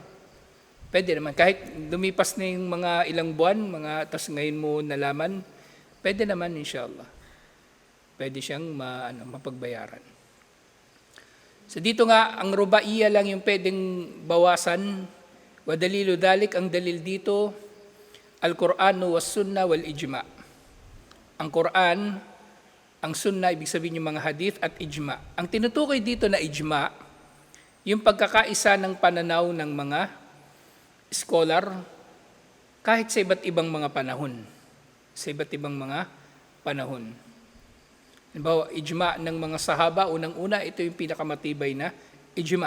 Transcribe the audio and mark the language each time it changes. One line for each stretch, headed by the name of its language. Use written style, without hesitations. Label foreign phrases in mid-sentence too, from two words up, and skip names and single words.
Filipino: Pwede naman, kahit lumipas na yung mga ilang buwan, tas ngayon mo nalaman, pwede naman, inshallah. Pwede siyang mapagbayaran. So dito nga, ang rubaiya lang yung pwedeng bawasan.
Arabic: وَدَلِيلُ ذَلِكَ,
Filipino: ang dalil dito,
Arabic: القرآن والسنة والإجماع'.
Filipino: Ang Quran, ang sunnah, ibig sabihin yung mga hadith at ijma'. Ang tinutukoy dito na ijma', yung pagkakaisa ng pananaw ng mga scholar kahit sa iba't ibang mga panahon. Sa iba't ibang mga panahon. Halimbawa, ijma' ng mga sahaba, unang-una, ito yung pinakamatibay na ijma'.